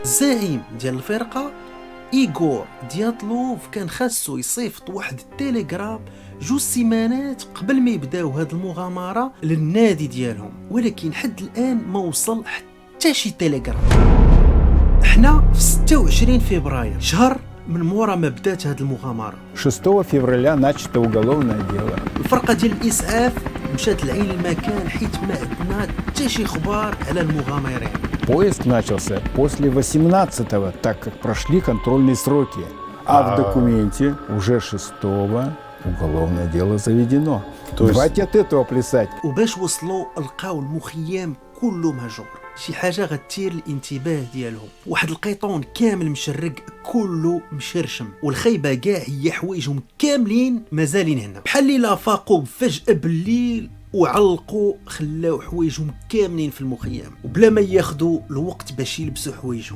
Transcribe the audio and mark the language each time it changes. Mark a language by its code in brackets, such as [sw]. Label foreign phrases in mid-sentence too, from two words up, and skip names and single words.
[ar] الزعيم ديال الفرقه ايغور دياتلوف كان خاصو يصيفط واحد التليجرام 2 سيمانات قبل ما يبداو هاد المغامره للنادي ديالهم، ولكن حد الان ما وصل حتى شي تليجرام. احنا في 26 فبراير، شهر من مورا ما بدات هاد المغامره. [ru] 6 فевраля начато уголовное дело. [ar] الفرقه ديال الاسعاف مشات لعين المكان حيت ما عندنا حتى شي خبار على المغامرين. [ru] Поиск начался после 18-го, так как прошли контрольные сроки. А в документе уже 6-го уголовное дело заведено. Давайте от этого плясать. [ar] وباش وصلوا لقاو المخيم كله مهجور، شي حاجه غتثير الانتباه ديالهم. واحد القيطون كامل مشرق كله مشرشم، والخيبه كاع هي حوايجهم كاملين مازالين هنا. بحال اللي لا فاقوا فجاه بالليل وعلقوا خلاو حوايجهم كاملين في المخيم وبلا ما ياخذوا الوقت باش يلبسوا حوايجهم.